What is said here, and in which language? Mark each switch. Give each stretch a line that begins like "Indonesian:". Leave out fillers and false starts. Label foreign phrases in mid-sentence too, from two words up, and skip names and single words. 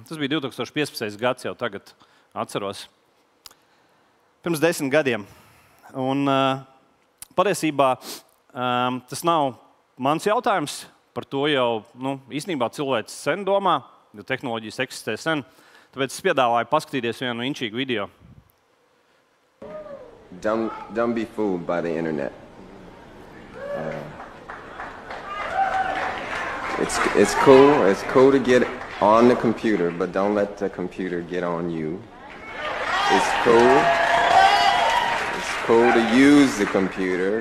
Latvian: Tas bija 2015. gads, jau tagad atceros. Pirms 10 gadiem. Un patiesībā tas nav mans jautājums. Par to jau īstenībā cilvēks sen domā, jo tehnoloģijas eksistē sen. Tāpēc es piedāvāju paskatīties vienu inčīgu video.
English: Don't be fooled by the internet. It's cool to get on the computer, but don't let the computer get on you. It's cool to use the computer.